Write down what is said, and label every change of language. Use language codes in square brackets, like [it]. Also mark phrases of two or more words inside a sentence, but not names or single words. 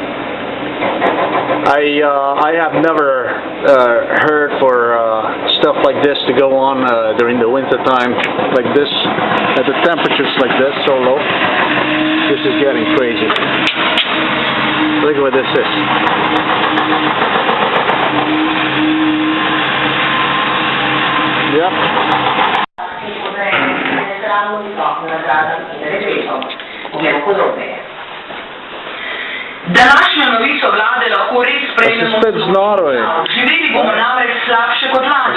[en] I have never heard for stuff like this to go on during the winter time, like this, at the temperatures like this, so low. This is getting crazy. Look at what this is. Yep. [sl] Današnjo novico vlade lahko res sprejmemo živeli bomo namreč slabše kot lani.